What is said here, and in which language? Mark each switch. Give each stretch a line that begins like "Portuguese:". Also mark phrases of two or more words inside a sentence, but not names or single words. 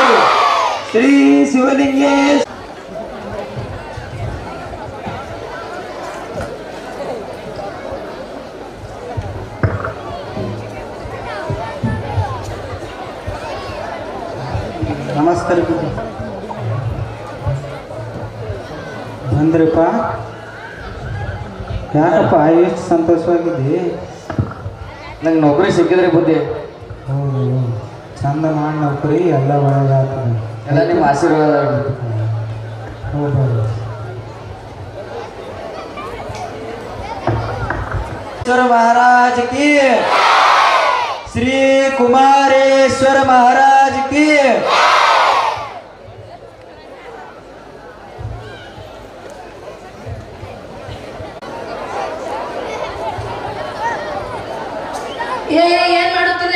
Kannada: ಶ್ರೀ ಶಿವಲಿಂಗೇಶ್ವರ. ನಮಸ್ಕಾರ ಬಂದ್ರಪ್ಪ. ಯಾಕಪ್ಪ ಎಷ್ಟು ಸಂತೋಷವಾಗಿದ್ದಿ? ನಂಗೆ ನೌಕರಿ ಸಿಕ್ಕಿದ್ರೆ ಬುದ್ಧಿ. ಹೌದು, ಚಂದ ಮಾಡಿ ನೌಕರಿ ಎಲ್ಲ ಒಳ್ಳೆಯದಾಗ್ತದೆ. ಎಲ್ಲ ನಿಮ್ಮ ಆಶೀರ್ವಾದ. ಹೌದು.
Hindi: महाराज की, श्री कुमारेश्वर महाराज की.
Kannada: ಏನ್ ಮಾಡುತ್ತಿದೆ?